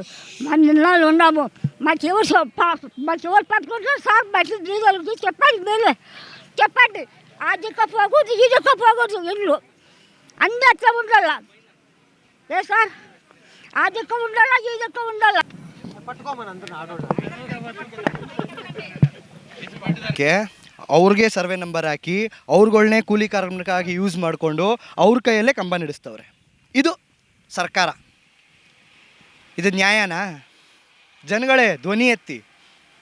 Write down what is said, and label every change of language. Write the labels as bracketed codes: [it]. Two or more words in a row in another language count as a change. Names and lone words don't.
[te] మా నిన్నాళ్ళు ఉన్నాము. మాకెవరు పట్టుకుంటారు సార్? బట్టలు దిగలుగుతూ చెప్పండి. మీరే చెప్పండి. ఆ దిక్క పోకూడదు, ఈ దిక్క పోకూడదు. ఇల్లు అన్నీ అట్లా ఉండాల. ఏ సార్? ఆ దిక్క ఉండాలా, ఈ దిక్క ఉండాలా. [kn] ಅವ್ರಿಗೆ ಸರ್ವೆ ನಂಬರ್ ಹಾಕಿ ಅವ್ರುಗಳ್ನೇ ಕೂಲಿ ಕಾರ್ಮಿಕರಾಗಿ ಯೂಸ್ ಮಾಡಿಕೊಂಡು ಅವ್ರ ಕೈಯಲ್ಲೇ ಕಂಬ ನಡೆಸ್ತವ್ರೆ. ಇದು ಸರ್ಕಾರ. ಇದು ನ್ಯಾಯನಾ? ಜನಗಳೇ ಧ್ವನಿ ಎತ್ತಿ.